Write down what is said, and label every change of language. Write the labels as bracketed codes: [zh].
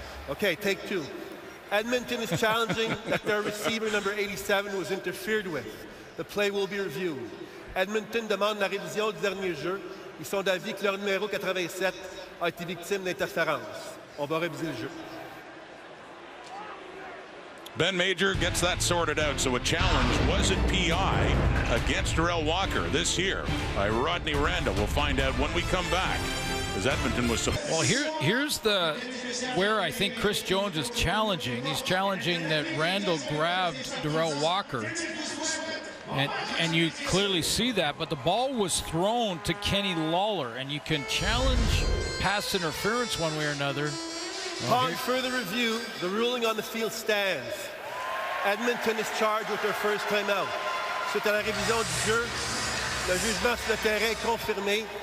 [en] Okay, take two. Edmonton is challenging that their receiver number 87 was interfered with. The play will be reviewed. [fr] Edmonton demande la révision du dernier jeu. Ils sont d'avis que leur numéro 87 a été victime d'interférence. On va réviser le jeu. [en] Ben Major gets that sorted out. So a challenge wasn't PI against Darrell Walker this year by Rodney Randall. We'll find out when we come back. As Edmonton was. Well, here's where I think Chris Jones is challenging. He's challenging that Randall grabbed Darrell Walker, and you clearly see that. But the ball was thrown to Kenny Lawler, and you can challenge pass interference one way or another. Upon further review, the ruling on the field stands. Edmonton is charged with their first timeout. [fr] Suite à la révision du jeu, le jugement sur le terrain est confirmé.